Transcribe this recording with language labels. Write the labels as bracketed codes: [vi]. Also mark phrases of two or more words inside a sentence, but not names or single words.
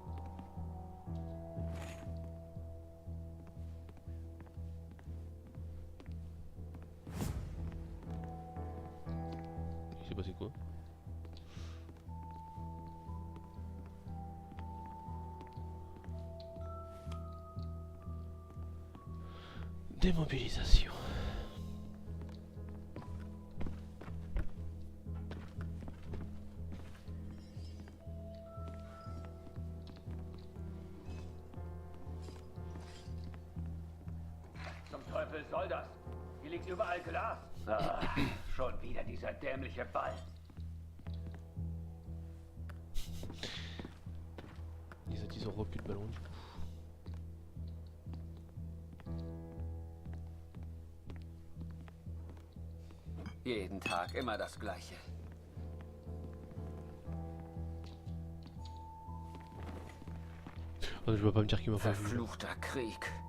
[fr] Il s'est passé quoi? Démobilisation. [de] Zum Teufel soll das? Hier liegt überall Glas. Ah, schon wieder dieser dämliche Ball. [fr] Ils ont repris le ballon du coup. [de] Jeden Tag immer das Gleiche. [fr] Also je vais pas me dire qu'il m'a pas vu. [de] Verfluchter Krieg.